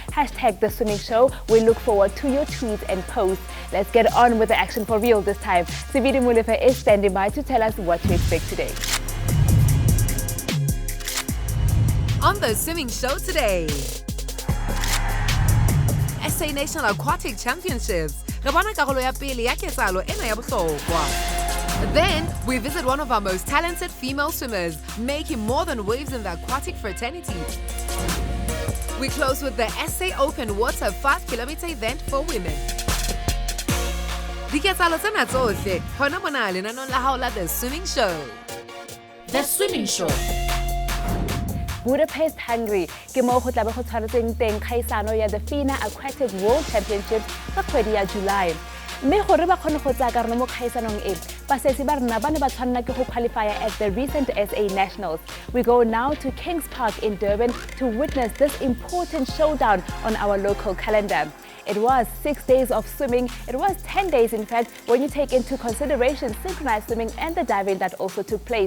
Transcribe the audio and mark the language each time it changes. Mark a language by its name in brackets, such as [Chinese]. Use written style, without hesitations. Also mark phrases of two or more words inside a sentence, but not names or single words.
[English] Hashtag The Swimming Show. We look forward to your tweets and posts. Let's get on with the action for real this time. Sibidi Mulefe is standing by to tell us what to expect today. On The Swimming Show today, SA National Aquatic Championships. [Southern Sotho] Re bona karolo ya pele ya ketsalo ena ya bohlokwa. [English] Then, we visit one of our most talented female swimmers, making more than waves in the aquatic fraternity. We close with the SA Open Water 5-kilometer event for women. The Swimming Show. The Swimming Show. Budapest, Hungary. [Tswana] Ke mo go tlabe go tshwaretseng teng kgaisano ya the FINA Aquatic World Championships ka kgwedi ya July. Mme gore ba kgone go tsaya karolo mo kgaisanong e, basetsi ba rena ba ne ba tshwanela ke go [English] qualify at the recent SA Nationals. We go now to Kings Park in Durban to witness this important showdown on our local calendar. It was 6 days of swimming. It was 10 days, in fact, when you take into consideration synchronized swimming and the diving that also took place.